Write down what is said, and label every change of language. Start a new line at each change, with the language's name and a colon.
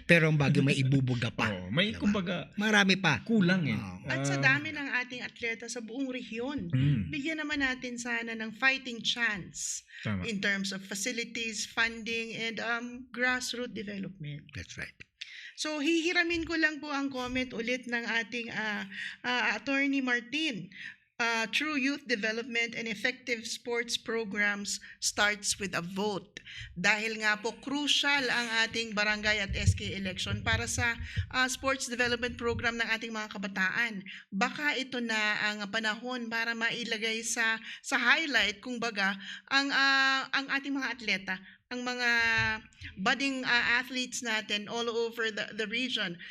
Filipino: Pero ang Baguio may ibubuga pa. May kumbaga Marami pa. kulang At sa dami ng ating atleta sa buong rehiyon, bigyan naman natin sana ng fighting chance Tama.
English: in terms of facilities, funding, and grassroots development. That's right.
Filipino: So, hihiramin ko lang po ang comment ulit ng ating Attorney Martin.
English: true youth development and effective sports programs starts with a vote.
Filipino: Dahil nga po crucial ang ating barangay at SK election para sa sports development program ng ating mga kabataan. Baka ito na ang panahon para mailagay sa highlight kung baga ang ating mga atleta, ang mga budding athletes natin
English: all over the region.